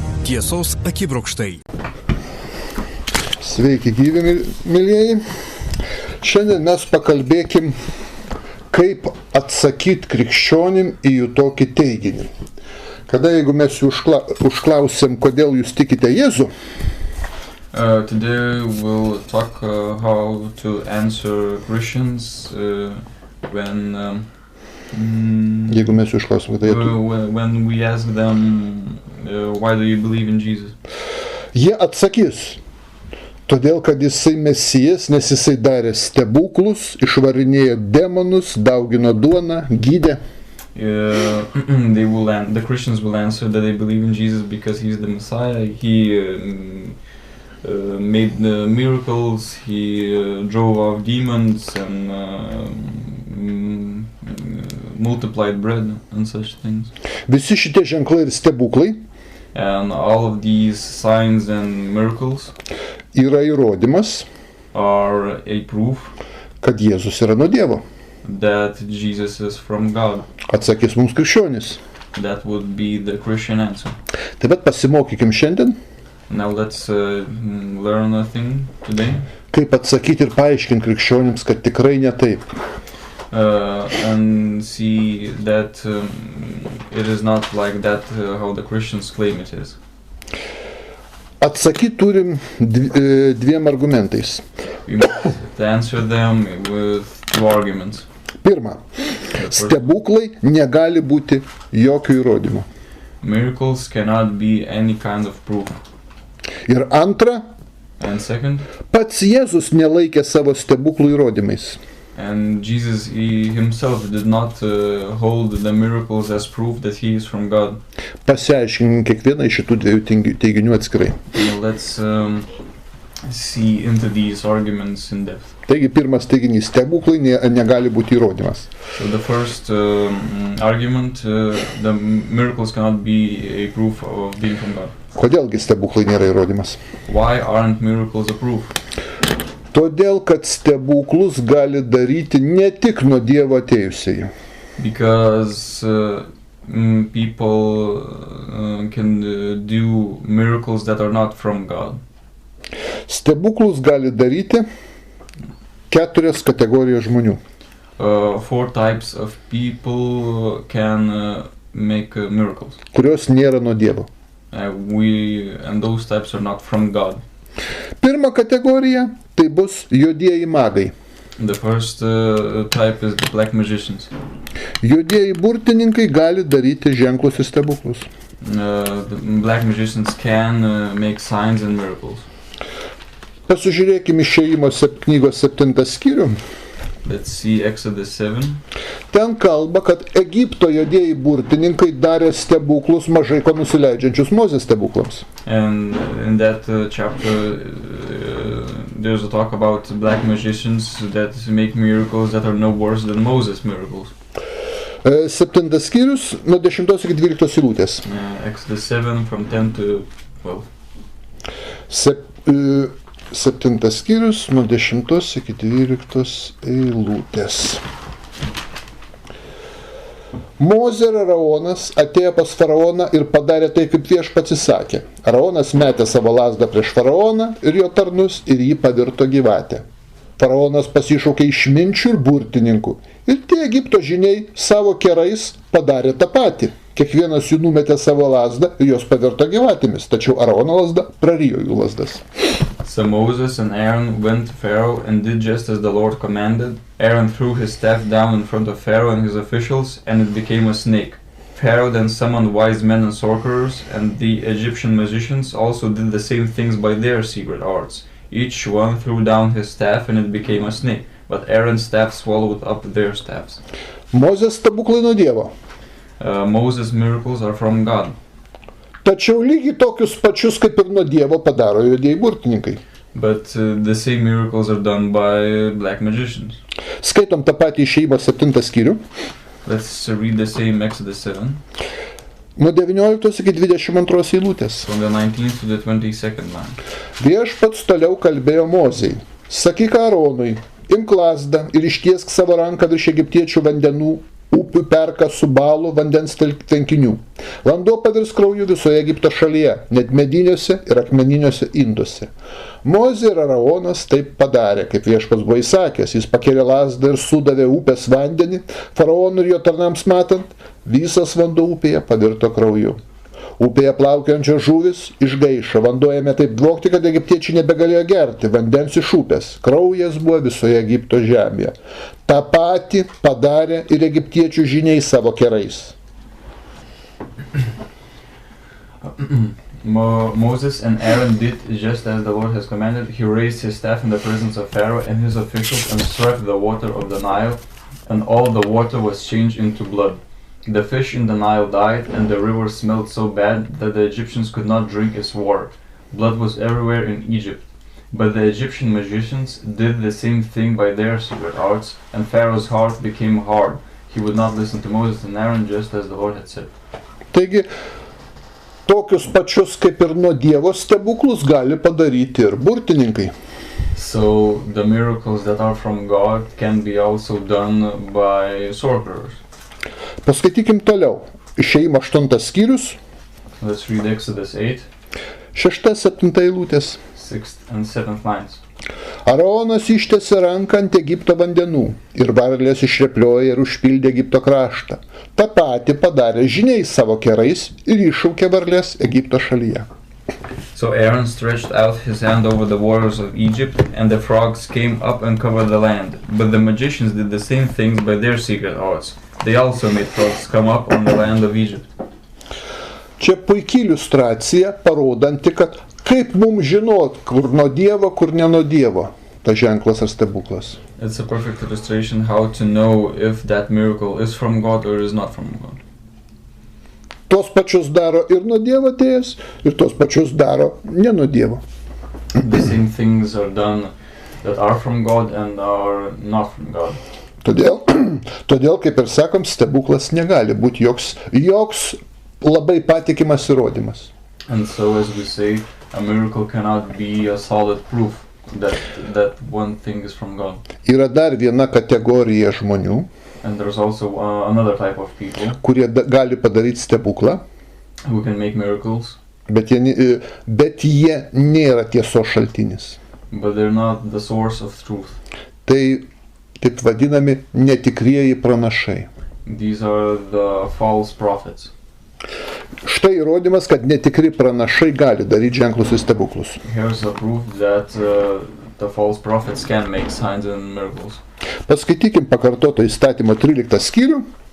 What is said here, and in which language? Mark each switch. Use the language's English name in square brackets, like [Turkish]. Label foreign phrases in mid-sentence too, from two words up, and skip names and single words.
[Lithuanian] Tiesos akibrokštai. Sveiki gyvi, mėlyjeji. Šiandien mes pakalbėkim, kaip atsakyti krikščionim į jų tokį teiginį. Kada jeigu mes jų užklausėm, kodėl jūs tikite Jėzų, [English] today we'll talk how to answer Christians when [Lithuanian] jeigu mes jų užklausėm, [English] when we ask them why do you believe in Jesus. [Lithuanian] Jie atsakys, todėl kad jisai Mesijas, nes jisai darė stebuklus, išvarinėjo demonus, daugino duoną, gydė. [English] The Christians will answer that they believe in Jesus because he's the Messiah. He made miracles, he drove off demons and multiplied bread and such things. [Lithuanian] Visi šitie ženklai ir stebuklai [English] and all of these signs and miracles [Lithuanian] yra įrodymas, [English] are a proof [Lithuanian] kad Jėzus yra nuo Dievo. [English] That Jesus is from God. [Lithuanian] Atsakys mums krikščionis. [English] That would be the Christian answer. [Lithuanian] Taip pat pasimokykim šiandien. [English] Now let's learn a thing today. [Lithuanian] Kaip atsakyti ir paaiškinti krikščionims, kad tikrai ne taip. [English] And see that it is not like that how the Christians claim it is. [Lithuanian] Atsakyti turim dviem argumentais. [English] We must answer them with two arguments. [Lithuanian] Pirma, stebuklai negali būti jokių įrodymų. [English] Miracles cannot be any kind of proof. [Lithuanian] Ir antra, [English] and second, [Lithuanian] pats Jėzus nelaikė savo stebuklų įrodymais. [English] And Jesus himself did not hold the miracles as proof that he is from God. [Lithuanian] Pasiaiškinkim kiekvieną iš šitų dviejų teiginių atskirai. [English] Let's see into these arguments in depth. [Lithuanian] Taigi pirmas teiginys, stebuklai negali būti įrodymas. [English] So the first argument, the miracles cannot be a proof of being from God. [Lithuanian] Kodėlgi stebuklai nėra įrodymas? [English] Why aren't miracles a proof? [Lithuanian] Todėl, kad stebuklus gali daryti ne tik nuo Dievo atėjusiai. [English] Because people can do miracles that are not from God. [Lithuanian] Stebuklus gali daryti 4 kategorijos žmonių. [English] 4 types of people can make miracles. [Lithuanian] Kurios nėra nuo Dievo. [English] And those types are not from God. [Lithuanian] Pirma kategorija tai bus juodieji magai. [English] The first type is the black magicians. [Lithuanian] Juodieji burtininkai gali daryti ženklus ir stebuklus. [English] The black magicians can make signs and miracles. [Lithuanian] Pasižiūrėkime Išėjimo knygos 7 skyrių. [English] Let's see Exodus 7. [Lithuanian] Ten kalba, kad Egipto juodieji burtininkai darė stebuklus mažai ko nusileidžiančius Mozės stebuklams. [English] And in that chapter there's a talk about black magicians that make miracles that are no worse than Moses' miracles. [Lithuanian] 7 skyrius nuo 10 iki 12 eilutės. [English] Exodus 7 from 10 to 12. [Lithuanian] 7 skyrius nuo 10 iki 12 eilutės. Mozė ir Araonas atėjo pas faraoną ir padarė tai, kaip viešpats įsakė. Araonas metė savo lazdą prieš faraoną ir jo tarnus ir jį pavirto gyvatę. Faraonas pasišaukė išminčių ir burtininkų. Ir tie Egipto žyniai savo kerais padarė tą patį. Kiekvienas jų numetė savo lazdą ir jos pavirto gyvatėmis, tačiau Araono lazda prarijo jų lazdas. [English] So Moses and Aaron went to Pharaoh and did just as the Lord commanded. Aaron threw his staff down in front of Pharaoh and his officials, and it became a snake. Pharaoh then summoned wise men and sorcerers, and the Egyptian magicians also did the same things by their secret arts. Each one threw down his staff and it became a snake, but Aaron's staff swallowed up their staffs. [Lithuanian] Mozės stebuklai nuo Dievo. [English] Moses' miracles are from God. [Lithuanian] Tačiau lygiai tokius pačius kaip ir nuo Dievo padaro juodieji burtininkai. [English] But the same miracles are done by black magicians. [Lithuanian] Skaitom tą patį Išėjimo 7 skyrių. [English] Let's read the same Exodus 7. [Lithuanian] Nuo 19 iki 22 eilutės. [English] From the 19th to the 22nd line. [Lithuanian] Viešpats toliau kalbėjo Mozei. Sakyk Aaronui, imk lazdą ir ištiesk savo ranką virš egiptiečių vandenų upių perkasų balų vandens tvenkinių. Vanduo pavirs krauju visoje Egipto šalyje, net mediniuose ir akmeniniuose induose. Mozė ir Aaronas taip padarė, kaip viešpats buvo įsakęs. Jis pakėlė lazdą ir sudavė upės vandenį, faraonui ir jo tarnams matant, visas vanduo upėje pavirto krauju. Upėje plaukiančios žuvis išgaišo, vanduo ėmė taip dvokti, kad egiptiečiai nebegalėjo gerti vandens iš upės. Kraujas buvo visoje Egipto žemėje. Ta pati padarė ir egiptiečių žiniai savo kerais. [English] Moses and Aaron did just as the Lord has commanded. He raised his staff in the presence of Pharaoh and his officials and struck the water of the Nile, and all the water was changed into blood. The fish in the Nile died, and the river smelled so bad that the Egyptians could not drink its water. Blood was everywhere in Egypt. But the Egyptian magicians did the same thing by their secret arts, and Pharaoh's heart became hard. He would not listen to Moses and Aaron just as the Lord had said. [Lithuanian] Taigi, tokius pačius kaip ir nuo Dievo stebuklus gali padaryti ir burtininkai. [English] So the miracles that are from God can be also done by sorcerers. [Lithuanian] Paskaitykim toliau. Išėjimo 8 skyrius. [English] Let's read Exodus 8. [Lithuanian] 6-7 eilutės. [English] 6th and 7th lines. [Lithuanian] Aaronas ištiesė ranką ant Egipto vandenų ir varlės išrepliojo ir užpildė Egipto kraštą. Ta pati padarė žiniai savo kerais ir iššaukė varlės Egipto šalyje. [English] So Aaron stretched out his hand over the waters of Egypt, and the frogs came up and covered the land. But the magicians did the same things by their secret arts. They also made frogs come up on the land of Egypt. [Lithuanian] Čia puikiai iliustracija, parodanti, kad kaip mums žinot, kur nuo Dievo, kur ne nuo Dievo, tas ženklas ar stebuklas. [English] It's a perfect illustration how to know if that miracle is from God or is not from God. [Lithuanian] Tos pačius daro ir nuo Dievo atėjęs, ir tos pačius daro ne nuo Dievo. [English] The same things are done that are from God and are not from God. [Lithuanian] Todėl, kaip ir sakom, stebuklas negali būti joks labai patikimas įrodymas. [English] And so, as we say, a miracle cannot be a solid proof that one thing is from God. [Lithuanian] Yra dar viena kategorija žmonių, [English] and there's also another type of people [Lithuanian] kurie gali padaryti stebuklą, [English] who can make miracles, [Lithuanian] bet jie nėra tiesos šaltinis. [English] But they're not the source of truth. [Lithuanian] Tai taip vadinami netikrieji pranašai. [English] These are the false prophets. [Lithuanian] Štai įrodymas, kad netikri pranašai gali daryti ženklus ir stebuklus. [English] Here's a proof that the false prophets can make signs and miracles. [Lithuanian] Paskaitykim pakartoto įstatymo 13 skyrių.